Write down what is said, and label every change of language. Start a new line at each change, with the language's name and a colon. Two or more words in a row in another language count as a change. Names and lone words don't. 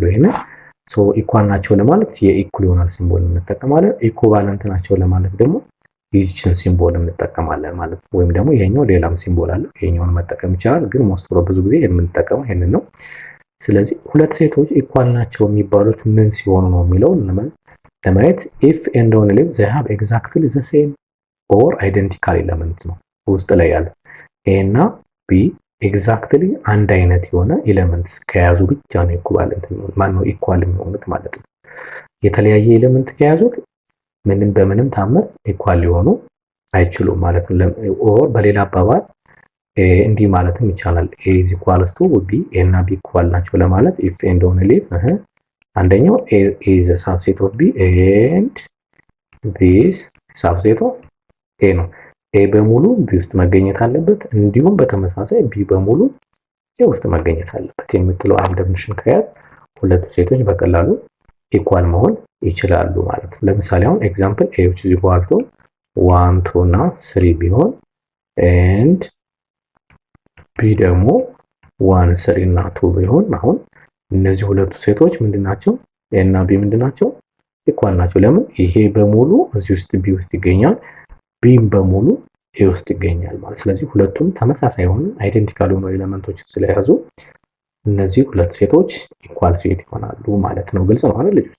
Amharic: ይሄንን። ሶ ኢኳል ናቸው ለማለት የኢኩል ይሆናል ሲምቦል እንጠቀማለን። ኢኩቫለንት ናቸው ለማለት ደግሞ ይህችን ሲምቦል እንጠቀማለን ማለት ነው። ወይም ደግሞ ይሄኛው ሌላም ሲምቦል አለ ይሄኛውን መጠቀም ይቻላል፣ ግን
English: most of
Amharic: ብዙ ጊዜ የምንጠቀመው ይሄንን ነው። ስለዚህ ሁለት ሴቶች ኢኳል ናቸው የሚባሉት ምን ሲሆኑ ነው የሚለው ለማየት
English: if and only if they have exactly the same or identical
Amharic: ኤሌመንት ነው ውስጥ ላይ ያለው ኤ እና ቢ ኤግዛክትሊ አንድ አይነት የሆነ ኤሌመንትስ ከያዙ ብቻ ነው ኢኩቫለንት ነው ማነው ኢኳል የሚሆኑት ማለት ነው። የተለያየ ኤሌመንት ከያዙት ምንም በምንም ታምር ኢኳል ሊሆኑ አይችሉም ማለት ነው። ኦር በሌላ አባባል እንዲህ ማለትም ይቻላል
English: A is equals to B
Amharic: ኤ እና ቢ ኢኳል ናቸው ለማለት
English: if and only if
Amharic: አንደኛው
English: A is a subset of b and b is subset of
Amharic: ኤ ነው። ኤ በሙሉ ቢ ውስጥ መገኘት አለበት፣ እንዲሁም በተመሳሳይ ቢ በሙሉ ኤ ውስጥ መገኘት አለበት የምትለው አንድ ዴፊኒሽን ከያዝ ሁለቱ ሴቶች በቀላሉ ኢኳል መሆን ይችላሉ ማለት ነው። ለምሳሌ አሁን
English: example A which is equal to
Amharic: 1 2 እና 3 ቢሆን and ቢ ደግሞ 1 3 እና 2 ቢሆን አሁን እነዚህ ሁለቱ ሴቶች ምንድናቸው? ኤ እና ቢ ምንድናቸው? ኢኳል ናቸው። ለምን? ይሄ በሙሉ እዚህ ውስጥ ቢ ውስጥ ይገኛል፣ ቢም በሙሉ ኤ ውስጥ ይገኛል ማለት። ስለዚህ ሁለቱም ተመሳሳይ የሆኑ አይደንቲካል የሆኑ ኤሌመንቶች ስለያዙ እነዚህ ሁለት ሴቶች
English: equal set
Amharic: ይሆናሉ ማለት ነው። ግልጽ ነው አይደል ልጆች?